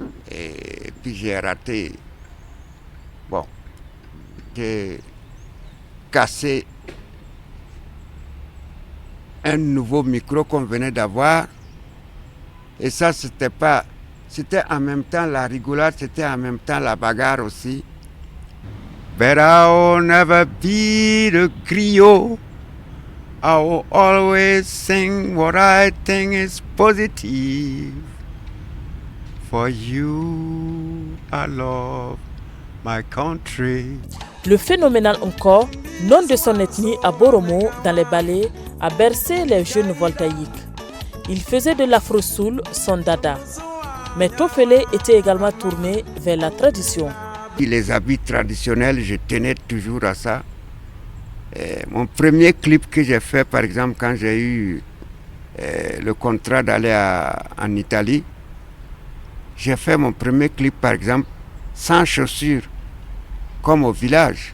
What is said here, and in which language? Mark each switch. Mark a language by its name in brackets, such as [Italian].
[French] Et puis j'ai raté. Bon, j'ai cassé un nouveau micro qu'on venait d'avoir. Et ça, c'était en même temps la rigolade, c'était en même temps la bagarre aussi. [English] But I'll never be the griot. I will always sing what I think is positive. For you, I love my country. [French] Le phénoménal encore, nom de son ethnie à Boromo, dans les ballets, a bercé les jeunes voltaïques. Il faisait de l'afro-soul son dada. Mais Tofele était également tourné vers la tradition. Les habits traditionnels, je tenais toujours à ça. Mon premier clip que j'ai fait, par exemple, quand j'ai eu le contrat d'aller en Italie, j'ai fait mon premier clip, par exemple, sans chaussures, comme au village.